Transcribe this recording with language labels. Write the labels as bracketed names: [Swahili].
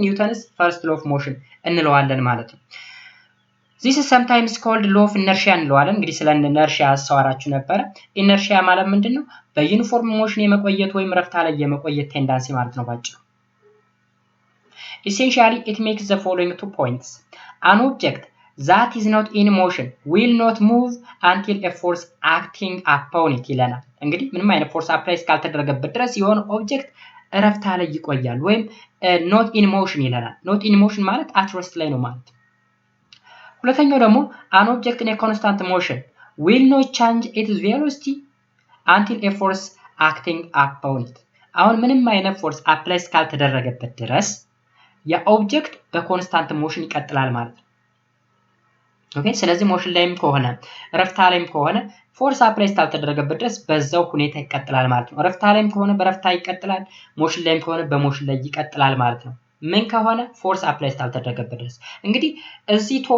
[Amharic] ኒውተንስ ፈርስት ሎ ኦፍ ሞሽን እንለዋለን ማለት ነው። [English] this is sometimes called law of inertia [Amharic] እንለዋለን። እንግዲህ ስለ ኢነርሺያ አስተዋራችሁ ነበር። ኢነርሺያ ማለት ምንድነው? በዩኒፎርም ሞሽን የመቆየት ወይም ረፍታ ላይ የመቆየት ቴንዳንሲ ማለት ነው ባጭሩ። [English] Essentially, it makes the following 2 points. An object that is not in motion will not move until a force acting upon it [Amharic] ይለናል። እንግዲህ ምንም አይነት ፎርስ አፕላይ ካልተደረገበት ድረስ የሆነ ኦብጀክት ረፍታ ላይ ይቆያል ወይም [English] not in motion [Amharic] ይለናል። [English] not in motion ማለት at rest [Amharic] ላይ ነው ማለት። ሁለተኛው ደግሞ [English] an object in a constant motion will not change its velocity until a force acting upon it. [Amharic] አሁን ምንም አይነት ፎርስ አፕላይ ካልተደረገበት ድረስ የኦብጀክት በኮንስታንት ሞሽን ይቀጥላል ማለት ነው። ኦኬ ስለዚህ ሞሽን ላይም ከሆነ ረፍታ ላይም ከሆነ ፎርስ አፕላይ ካልተደረገበት ድረስ በዛው ሁኔታ ይቀጥላል ማለት ነው። ረፍታ ላይም ከሆነ በረፍታ ይቀጥላል፣ ሞሽን ላይም ከሆነ በሞሽን ላይ ይቀጥላል ማለት ነው። ምን ከሆነ ፎርስ አፕላይ ካልተደረገበት ድረስ። እንግዲህ እዚህ